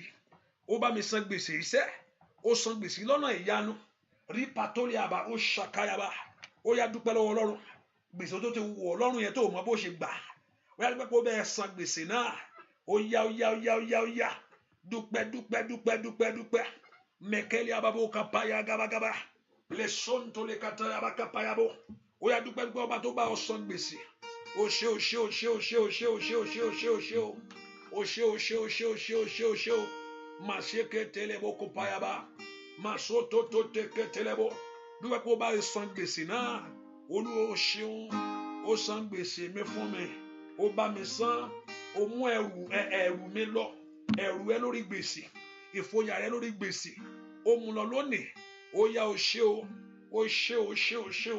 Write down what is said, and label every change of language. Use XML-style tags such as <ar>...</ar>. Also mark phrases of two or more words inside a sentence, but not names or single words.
<yo>Ó bá mi san gbèsè yìí sẹ́. Ó san gbèsè lọ́nà ìyanu. Rí patórí àbá ó ṣàkáyàbá. Ó yá dúpẹ́ lọ́wọ́ Ọlọ́run. Gbèsè tó ti wọ̀ Ọlọ́run yẹn tó mọ bó ṣe gbà. Ó yá dúpẹ́ kó bẹ́ẹ̀ san gbèsè náà. Ó yá. Dúpẹ́. Mekeli ababo kapaya gabagaba. Le sonto le kataya bakapayabo. Ó yá dúpẹ́ ọba tó bá ọ san gbèsè. Ó ṣé. Maseke telebo kopayaba. Masoto to teke telebo. Dúpẹ́ kó bá san gbèsè náà. Olúwa ó ṣeun. Ó san gbèsè mi fún mi. Ó bá mi san. Ó mú ẹrù mi lọ. Ẹrù ẹ lórí gbèsè. Ìfòyà rẹ lórí gbèsè. Ó mú lọ lónìí. Ó yá o ṣé o. Ó ṣé o.</yo>